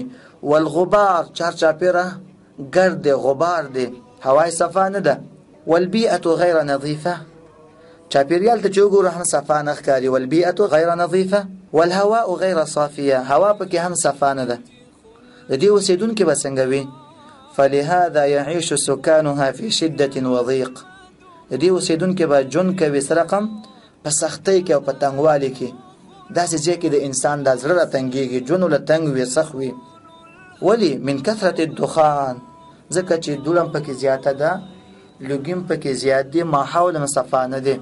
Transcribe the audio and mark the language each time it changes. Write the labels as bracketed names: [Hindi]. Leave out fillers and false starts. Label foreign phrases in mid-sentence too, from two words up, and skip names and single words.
[Pashto] والغبار، چارچاپیره ګرد دی، غبار دی، هوای صفا نه ده. [Arabic] والبيئة غير نظيفة، [Pashto] چاپیریال ته چې وګورو هم صفا نه ښکاري. [Arabic] والبيئة غير نظيفة والهواء غير صافية، [Pashto] هوا پکې هم صفا نه ده. د دې اوسیدونکي به څنګه وي؟ [Arabic] فلهذا يعيش سكانها في شدة وضيق. [Pashto] د دې اوسیدونکي به ژوند کوي سره رقم په سختۍ کې او په تنګوالي کې، داسې ځای کې د انسان د زړه راتنګېږي، ژوند له تنګ وي، سخت وي. ولې؟ [Arabic] من کثرة الدخان، [Pashto] ځکه چې دولم پکې زیاته ده، لوګیم پکې زیات دي، ماحول هم صفا نه دی.